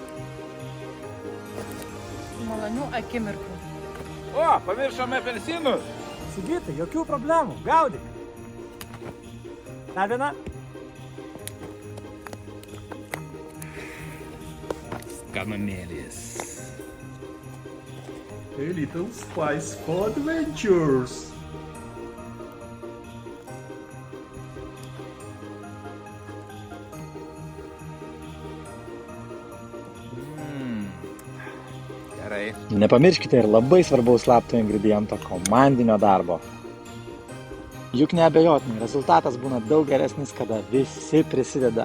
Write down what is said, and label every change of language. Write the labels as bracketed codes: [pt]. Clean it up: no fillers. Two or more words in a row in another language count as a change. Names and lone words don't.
[lt] Malonių akimirkų. O, pamiršome apelsinus! Sigitai, jokių problemų, gaudyk. Dar viena. Skanumėlis. [en] A little spice for adventures. [lt] Gerai. Nepamirškite ir labai svarbaus slapto ingrediento – komandinio darbo. Juk neabejotinai, rezultatas būna daug geresnis, kada visi prisideda.